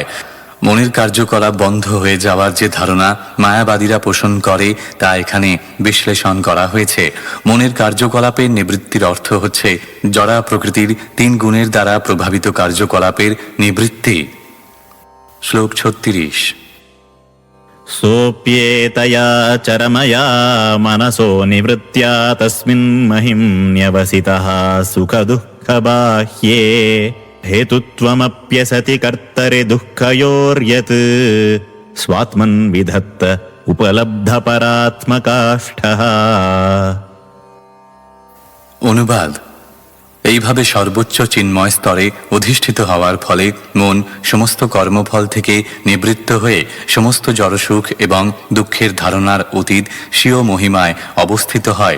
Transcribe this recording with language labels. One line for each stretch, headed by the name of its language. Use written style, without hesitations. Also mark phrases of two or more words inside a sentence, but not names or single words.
Bangla: মনের কার্যকলাপ বন্ধ হয়ে যাওয়ার যে ধারণা মায়াবাদীরা পোষণ করে তা এখানে বিশ্লেষণ করা হয়েছে। মনের কার্যকলাপের নিবৃত্তির অর্থ হচ্ছে জড়া প্রকৃতির 3 গুণের দ্বারা প্রভাবিত কার্যকলাপের নিবৃত্তি। শ্লোক 36।
Sanskrit: सोऽप्येतया चरमया मनसो निवृत्त्या तस्मिन् महिम्न्यवसितः सुखदुःखबाह्ये हेतुत्वमप्यसति कर्तरि दुःखयोर्यत् स्वात्मन् विधत्त उपलब्धपरात्मकाष्ठः।
Bangla: অনুবাদ: এইভাবে সর্বোচ্চ চিন্ময় স্তরে অধিষ্ঠিত হওয়ার ফলে মন সমস্ত কর্মফল থেকে নিবৃত্ত হয়ে সমস্ত জড়সুখ এবং দুঃখের ধারণার অতীত স্বীয় মহিমায় অবস্থিত হয়।